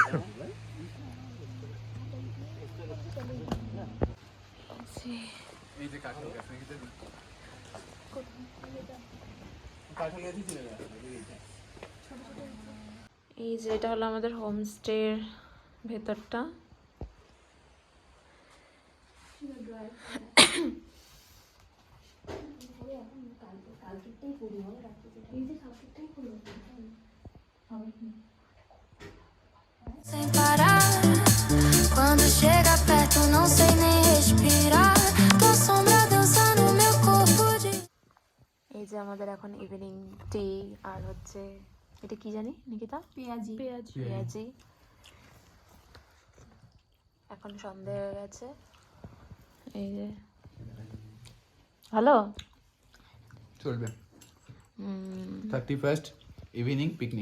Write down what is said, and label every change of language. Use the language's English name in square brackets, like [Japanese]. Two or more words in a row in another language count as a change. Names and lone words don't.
[Bangla] এই যে কাঠল গাছ নাকি তো কাঠল গাছই ছিল না। এই যে এটা হলো আমাদের হোমস্টের ভেতরটা। [Portuguese] Sem parar. Quando chega perto, não sei nem respirar. Tua sombra dança no meu corpo de. [Bangla] এই যে আমাদের এখন [English] evening tea, [Bangla] আর হচ্ছে এটা কি জানি নিকিতা? পেঁয়াজি। এখন সন্ধ্যা হয়ে গেছে। এই যে হ্যালো, চলবে 31st [English] evening picnic.